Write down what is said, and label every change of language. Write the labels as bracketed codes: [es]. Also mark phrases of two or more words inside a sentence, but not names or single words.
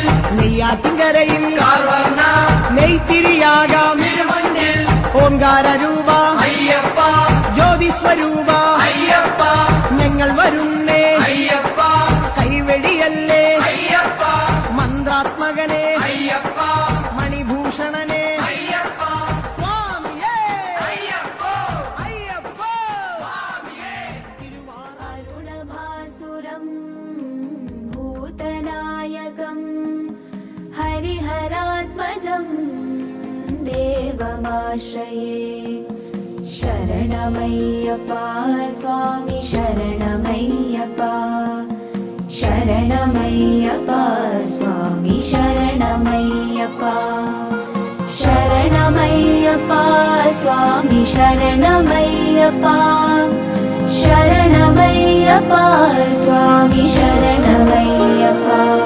[ml] നെയ്യാറ്റിൻകരയിൽ കാർവർണ്ണ നെയ്ത്തിരിയാകാം തിരുമുന്നിൽ ഓംകാരരൂപ അയ്യപ്പ ജ്യോതിസ്വരൂപ അയ്യപ്പ ഞങ്ങൾ വരുന്നേ അയ്യപ്പ കൈവെടിയല്ലേ അയ്യപ്പ മന്ത്രാത്മകനെ അയ്യപ്പ മണിഭൂഷണനെ അയ്യപ്പ സ്വാമിയേ അയ്യപ്പോ അയ്യപ്പോ സ്വാമിയേ [sa] अरुणभासुरं भूतनायकं हरिहरात्मजं देवमाश्रये। शरणमय्यप्पा स्वामी शरणमय्यप्पा, शरणमय्यप्पा स्वामी शरणमय्यप्पा, शरणमय्यप्पा स्वामी शरणमय्यप्पा, शरणमय्यप्पा स्वामी शरणमय्यप्पा।